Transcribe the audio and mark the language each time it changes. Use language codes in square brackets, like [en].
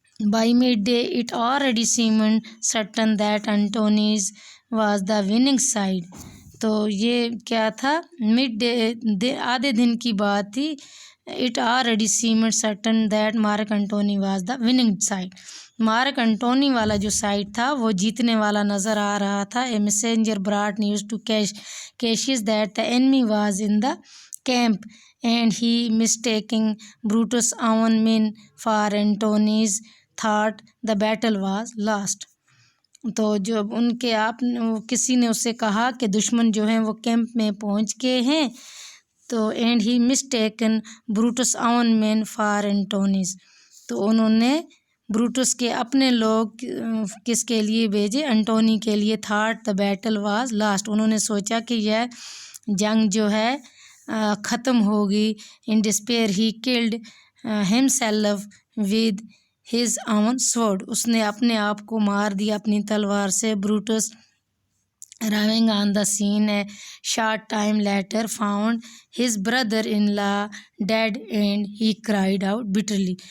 [en] By midday, it already seemed certain that Antony's was the winning side. [ur] تو یہ کیا تھا، مڈ ڈے آدھے دن کی بات تھی. [en] It already seemed certain that Mark Antony was the winning side. [ur] Mark Anthony والا جو سائڈ تھا وہ جیتنے والا نظر آ رہا تھا. [en] A messenger brought news to Cassius that the enemy was in the camp, and he, mistaking Brutus' own men for Antony's, thought the battle was lost. [ur] تو جب ان کے کسی نے اسے کہا کہ دشمن جو ہیں وہ کیمپ میں پہنچ کے ہیں، تو [en] and he mistaken Brutus own men for Antony's, [ur] تو انہوں نے بروٹس کے اپنے لوگ کس کے لیے بھیجے، انٹونی کے لیے. [en] thought the battle was lost, [ur] انہوں نے سوچا کہ یہ جنگ جو ہے ختم ہوگی. [en] in despair he killed himself with his own sword, [ur] اس نے اپنے آپ کو مار دیا اپنی تلوار سے. [en] Brutus arriving on the scene a short time later found his brother-in-law dead, and he cried out bitterly.